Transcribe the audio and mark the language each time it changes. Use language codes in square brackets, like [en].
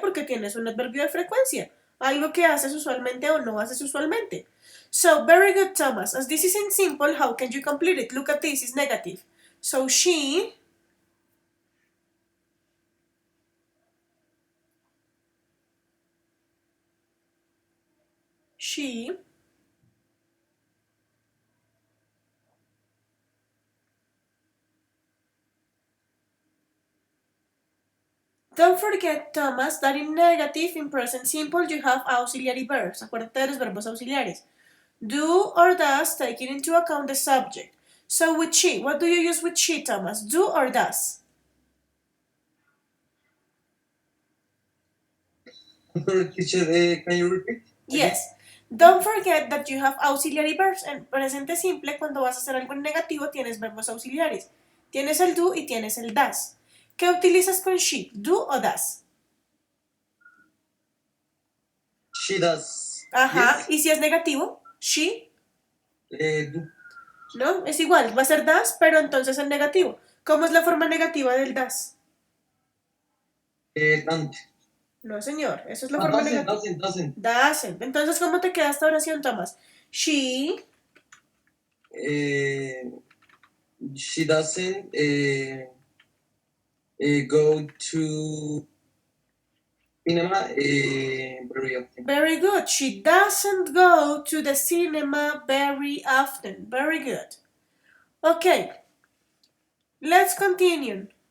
[es] Porque tienes un adverbio de frecuencia. Algo que haces usualmente o no haces usualmente. [en] So, very good, Thomas. As this is in simple, how can you complete it? Look at this, it's negative. So, she Don't forget, Thomas, that in negative, in present simple, you have auxiliary verbs. [es] Acuérdate de los verbos auxiliares. Do or does, taking into account the subject. [en] So with she, what do you use with she, Thomas? Do or does? Sorry, teacher, can you repeat? Yes. Don't forget that you have auxiliary verbs. [es] En presente simple, cuando vas a hacer algo en negativo, tienes verbos auxiliares. Tienes el do y tienes el does. ¿Qué utilizas con she? ¿Do o does? [en] She does. [es] Ajá. [en] Yes. [es] ¿Y si es negativo? She. [en] Do. [es] ¿No? Es igual. Va a ser does, pero entonces en negativo. ¿Cómo es la forma negativa del does? [en] Don't. [es] No, señor. Eso es la forma negativa. [en] Doesn't. Doesn't. [es] Entonces, ¿cómo te queda esta oración, Thomas? [en] She She doesn't go to cinema very often. Very good. She doesn't go to the cinema very often. Very good. Okay. Let's continue.